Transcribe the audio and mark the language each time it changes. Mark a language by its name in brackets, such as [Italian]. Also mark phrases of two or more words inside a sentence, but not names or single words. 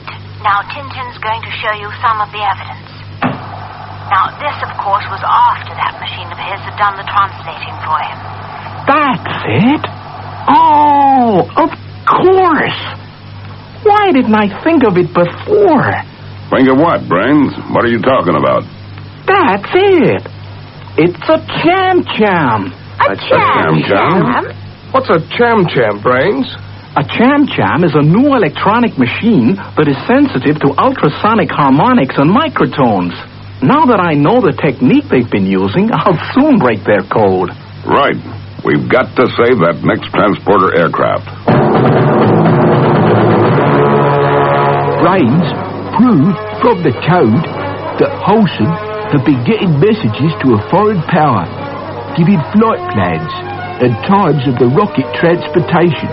[English] Now, Tintin's going to show you some of the evidence. Now, this, of course, was after that machine of his had done the translating for him. That's it? Oh, of course. Why didn't I think of it before? Think of what, Brains? What are you talking about? That's it. It's a Cham Cham. A Cham Cham? What's a Cham Cham, Brains? A Cham Cham is a new electronic machine that is sensitive to ultrasonic harmonics and microtones. Now that I know the technique they've been using, I'll soon break their code. Right. We've got to save that next transporter aircraft. Brains proved from the code that Holson had been getting messages to a foreign power, giving flight plans and times of the rocket transportation.